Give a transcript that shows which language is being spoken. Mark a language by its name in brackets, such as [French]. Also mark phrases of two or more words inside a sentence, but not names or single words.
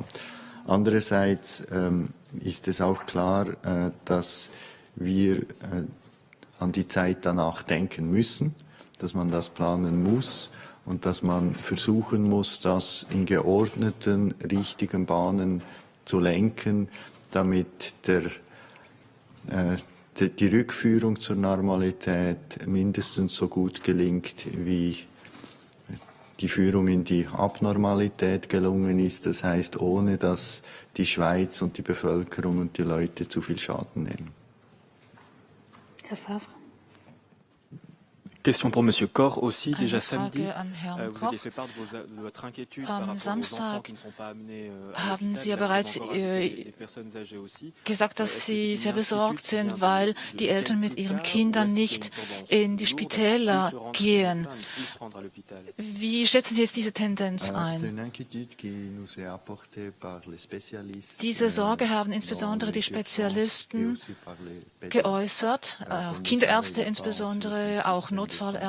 [German] Andererseits ist es auch klar, dass wir an die Zeit danach denken müssen, dass man das planen muss und dass man versuchen muss, das in geordneten, richtigen Bahnen zu lenken, damit die Rückführung zur Normalität mindestens so gut gelingt, wie die Führung in die Abnormalität gelungen ist. Das heißt, ohne dass die Schweiz und die Bevölkerung und die Leute zu viel Schaden nehmen. Herr Favre. [French] Question pour Monsieur Koch aussi. Déjà samedi, vous aviez fait part de votre inquiétude par rapport aux enfants qui ne sont pas amenés à [German] haben Sie ja [French] l'hôpital. [German] bereits [French] Les personnes âgées aussi. [German] gesagt, dass Sie sehr besorgt sind, weil die Eltern mit ihren Kindern nicht in die Spitäler gehen. Wie schätzen Sie jetzt diese Tendenz ein? Diese Sorge haben insbesondere die Spezialisten geäußert, Kinderärzte insbesondere, auch Notfallärzte.